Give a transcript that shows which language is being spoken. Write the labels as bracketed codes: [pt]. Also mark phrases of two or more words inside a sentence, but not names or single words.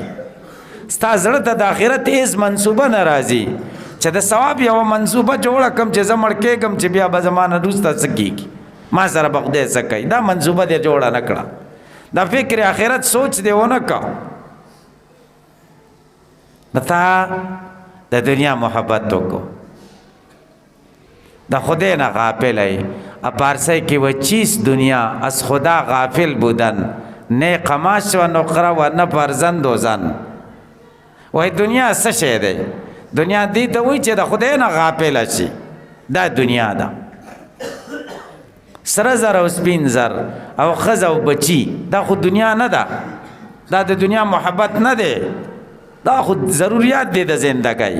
[ps] ستا زړه ته د آخرت هېڅ منصوبه نه راځي چې د ثواب یوه منصوبه جوړه کړم چې زه مړ کېږم چې بیا به زما نه وروسته څه کېږي، ما سره به خدای څه کوي. دا منصوبه دې جوړه نه کړه، دا فکر آخرت سوچ دې ونه کړه. نو تا د دنیا محبت وکړو، د خدای نه غافل ای. پارسی کې و [fa] چیست دنیا از خدا غافل بودن، نه قماش و نقره و نه فرزند و زن. [ps] وای دنیا څه شی دی؟ دنیا دې ته وایي چې د خدای نه غافل شي. دا دنیا ده. سره زر او سپین زر او ښځه او بچي دا خو دنیا نه ده، دا د دنیا محبت نه دی، دا خو ضروریات دی د زندګۍ.